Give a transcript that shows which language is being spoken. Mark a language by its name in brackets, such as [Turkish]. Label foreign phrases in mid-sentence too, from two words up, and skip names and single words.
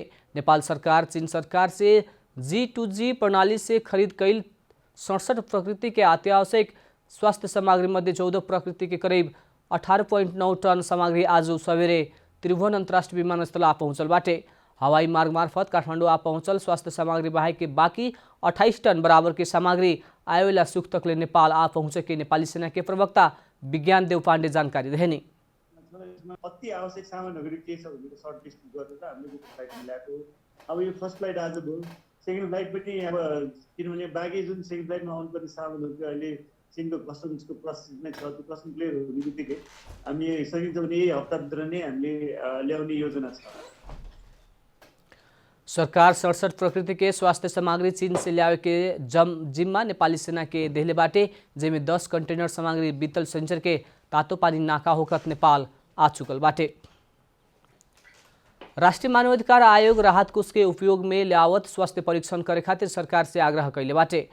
[Bhojpuri] नेपाल सरकार चीन सरकार से G2G प्रणाली से खरीद कैल 67 प्रकृति के अत्यावश्यक स्वास्थ्य सामग्री मध्य 14 प्रकृति के करीब 18.9 टन सामग्री आज सवेरे त्रिभुवन अंतर्राष्ट्रीय विमानस्थल आ पहुंचल बाटे। हवाई मार्ग मार्फत काठमांडू आ पहुंचल स्वास्थ्य सामग्री बाहेक के बाकी 28 टन बराबर के सामग्री आयोला सुख तकले नेपाल आ पहुंचे के नेपाली सेना के प्रवक्ता विज्ञान देव पाण्डे जानकारी देहनी। [Nepali] अति आवश्यक सामानहरू के छ भनेर [English] short list [Nepali] गरेर हामीले फ्लाइट मिलाएको। अब यो [English] first flight [Nepali] आज भयो, [English] second flight [Nepali] पनि अब किनभने बाँकी जुन सेकेन्ड फ्लाइटमा आउनुपर्ने सामानहरू अहिले चीनको कस्टम्सको प्रोसेसमै छ। त्यो [English] custom clear [Nepali] हुने बित्तिकै हामी सकिन्छ भने यही हप्ताभित्र नै हामीले ल्याउने योजना छ। [Bhojpuri] सरकार 67 प्रकृति के स्वास्थ्य सामग्री चीन से ल्यावे के जिम्मा नेपाली सेना के देहले बाटे, जेमे 10 कंटेनर सामग्री बीतल शनिचर के तातोपानी नाका होकर नेपाल आ चुकल बाटे। राष्ट्रीय मानवाधिकार आयोग राहत कोष के उपयोग में ल्यावत स्वास्थ्य परीक्षण करे खातिर सरकार से आग्रह कैले बाटे।